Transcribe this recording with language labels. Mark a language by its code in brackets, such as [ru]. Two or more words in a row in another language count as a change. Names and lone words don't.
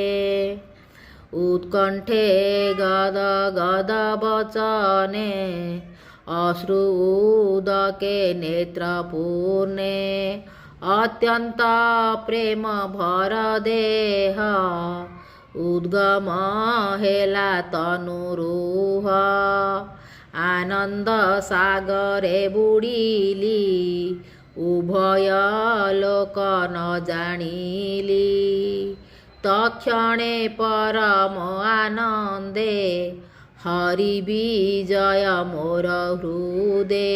[or] ଉତ୍କଣ୍ଠେ ଗଦ ଗଦ ବଚନେ ଅଶ୍ରୁ ଉଦକେ ନେତ୍ର ପୂର୍ଣ୍ଣେ ଅତ୍ୟନ୍ତ ପ୍ରେମ ଭର ଦେହ ଉଦ୍ଗମ ହେଲା ତନୁରୁହ ଆନନ୍ଦ ସାଗରେ ବୁଡ଼ିଲି, ଉଭୟ ଲୋକ ନ ଜାଣିଲି। ତକ୍ଷଣେ ପରମ ଆନନ୍ଦେ, ହରି ବିଜୟ ମୋର ହୃଦେ।